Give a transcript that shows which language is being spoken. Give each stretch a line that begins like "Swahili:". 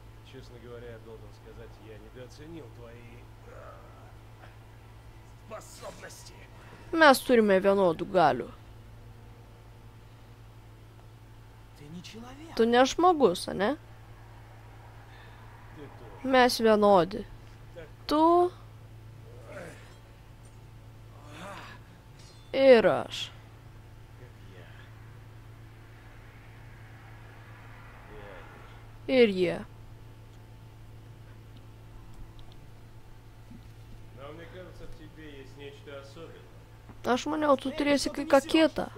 Russian: Честно говоря, я должен сказать, я недооценил твои способности.
Lithuanian: Mes turime vienodų galių.
Russian: Ты не человек.
Lithuanian: Tu ne žmogus, ane?
Russian: Ты тоже.
Lithuanian: Mes vienodi. Tu ir aš. Ir jie.
Russian: Но мне кажется, в тебе есть нечто особенное.
Lithuanian: Aš maniau, tu turėsi kai ką kitą.